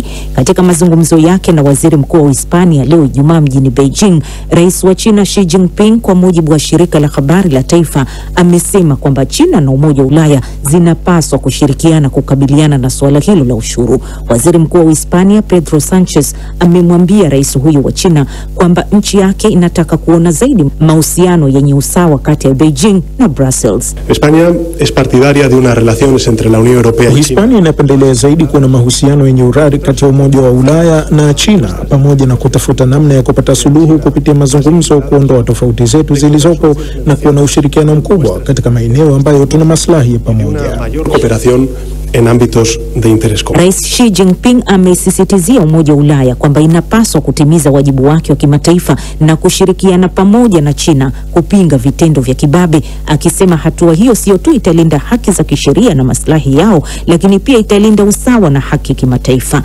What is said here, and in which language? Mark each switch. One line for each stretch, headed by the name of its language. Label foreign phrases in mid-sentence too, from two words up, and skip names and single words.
Swahili: Katika mazungumzo yake na waziri mkuu wa Hispania leo Ijumaa mjini Beijing, rais wa China Xi Jinping, kwa mujibu wa shirika la habari la taifa, amesema kwamba China na Umoja wa Ulaya zinapaswa kushirikiana kukabiliana na suala hilo la ushuru. Waziri mkuu wa Hispania Pedro Sanchez amemwambia rais huyo wa China kwamba nchi yake inataka kuona zaidi mahusiano yenye usawa kati ya Beijing na Brussels.
Spanish: España es partidaria de unas relaciones entre la Unión Europea y China.
Swahili: Hispania inapendelea zaidi kuona mahusiano yenye urari kati ya Umoja wa Ulaya na China, pamoja na kutafuta namna ya kupata suluhu kupitia mazungumzo, kuondoa tofauti zetu zilizopo na kuona ushirikiano mkubwa katika maeneo ambayo tuna maslahi ya pamoja.
Spanish: Cooperación en ámbitos de interés común.
Swahili: Rais Xi Jinping amesisitizia Umoja wa Ulaya kwamba inapaswa kutimiza wajibu wake wa kimataifa na kushirikiana pamoja na China kupinga vitendo vya kibabe, akisema hatua hiyo sio tu italinda haki za kisheria na maslahi yao, lakini pia italinda usawa na haki kimataifa.